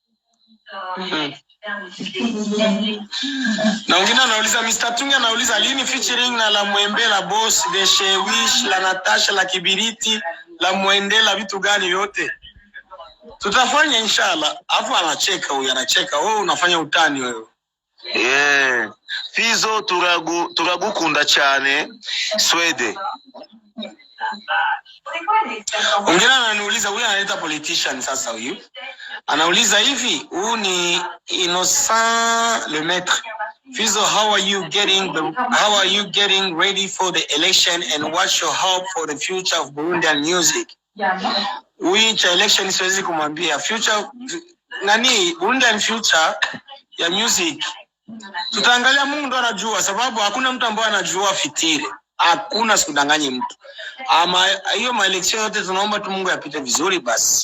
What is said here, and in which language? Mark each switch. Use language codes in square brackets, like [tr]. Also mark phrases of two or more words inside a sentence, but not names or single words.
[sw] Na wengine anauliza, Mr. Tungi anauliza lini featuring na la Mwembe, la Boss, the Shewish, la Natasha, la Kibiriti, la Mwende, la vitu gani yote? Tutafanya inshallah. Afu anacheka huyu, anacheka. Wewe unafanya utani wewe. [rn] Fizo turagukunda cyane Swede. [sw] Wengine ananiuliza, huyu anaita politician sasa huyu. Anauliza hivi, huyu ni Innocent Le Maître. [en] Fizo, how are you getting ready for the election and what's your hope for the future of Burundian music? [sw] Huyu cha election siwezi kumwambia. Future nani [en] Burundian future [sw] ya music. Tutaangalia, Mungu ndo anajua, sababu hakuna mtu ambaye anajua fitiri. Hakuna, sikudanganye mtu. Ama hiyo maelection yote tunaomba tu Mungu yapite vizuri basi.